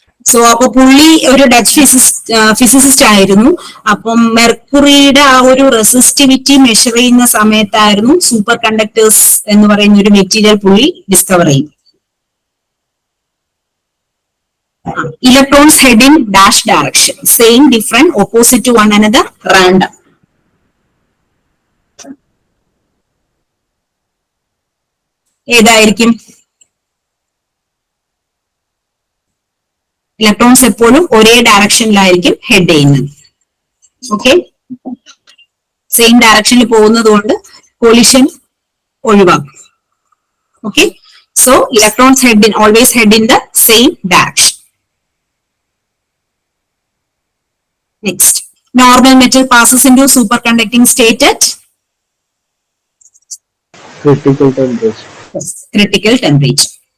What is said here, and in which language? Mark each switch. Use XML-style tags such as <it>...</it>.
<ml>So അപ്പൊ പുള്ളി ഒരു ഡച്ച് ഫിസിസിസ്റ്റ് ആയിരുന്നു. അപ്പം മെർക്കുറിയുടെ ആ ഒരു റെസിസ്റ്റിവിറ്റി മെഷർ ചെയ്യുന്ന സമയത്തായിരുന്നു സൂപ്പർ കണ്ടക്ടേഴ്സ് എന്ന് പറയുന്ന ഒരു മെറ്റീരിയൽ പുള്ളി ഡിസ്കവർ ചെയ്യും.</ml> <en>Electrons head in dash direction, same, different, opposite to one another, random.</en> <ml>ഏതായിരിക്കും? ഇലക്ട്രോൺസ് എപ്പോഴും ഒരേ ഡയറക്ഷനിലായിരിക്കും ഹെഡ് ചെയ്യുന്നത്. ഓക്കെ, സെയിം ഡയറക്ഷനിൽ പോകുന്നത് കൊണ്ട് കൊളിഷൻ ഒഴിവാക്കും.</ml> <en>Okay, so electrons head in always head in the same direction. Next, normal metal passes into superconducting state at critical temperature. yes, critical temperature.</en>